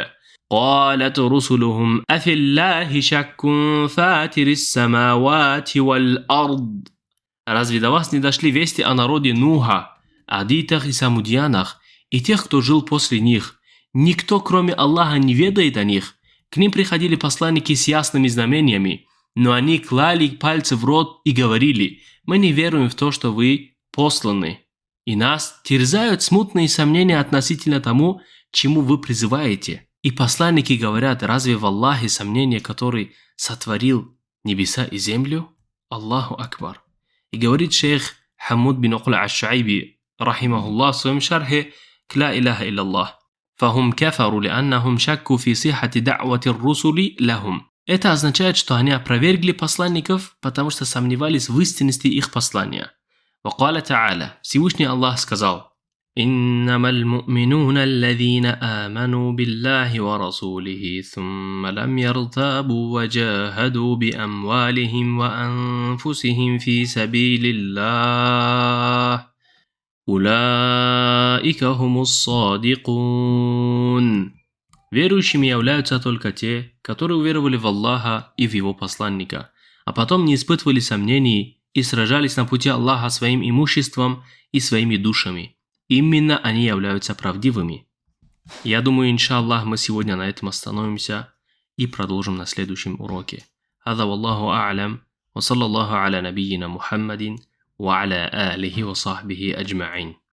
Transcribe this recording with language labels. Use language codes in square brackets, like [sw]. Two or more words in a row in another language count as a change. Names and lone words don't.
[ar] قالت رسلهم أفي الله شك فاتر السماوات والأرض». [ru] Разве до вас не дошли вести о народе Нуха, адитах и самудьянах, и тех, кто жил после них? Никто, кроме Аллаха, не ведает о них. К ним приходили посланники с ясными знамениями, Но они клали пальцы в рот и говорили: «Мы не веруем в то, что вы посланы, и нас терзают смутные сомнения относительно тому, чему вы призываете». И посланники говорят: «Разве в Аллахе сомнение, который сотворил небеса и землю?» [ar] الله أكبر. [ru] И говорит шейх Хамуд бин Уқл аш-Шуайби, рахимахуллах, в своем шархе к «Ла илляха илляллах». [ar] «فهم كفروا لأنهم شكوا في صحة دعوة الرسل لهم». [ru] Это означает, что они опровергли посланников, потому что сомневались в истинности их послания. [ar] وقال تعالى, [ru] Всевышний Аллах сказал: [ar] إنما المؤمنون الذين آمنوا بالله ورسوله ثم لم يرتابوا وجاهدوا بأموالهم وأنفسهم في سبيل الله أولئك هم الصادقون. [ru] Верующими являются только те, которые уверовали в Аллаха и в Его посланника, а потом не испытывали сомнений и сражались на пути Аллаха своим имуществом и своими душами. Именно они являются правдивыми. Я думаю, иншаллах, мы сегодня на этом остановимся и продолжим на следующем уроке. [ar] هذا والله أعلم وصلى الله على نبينا محمد وعلى آله وصحبه أجمعين.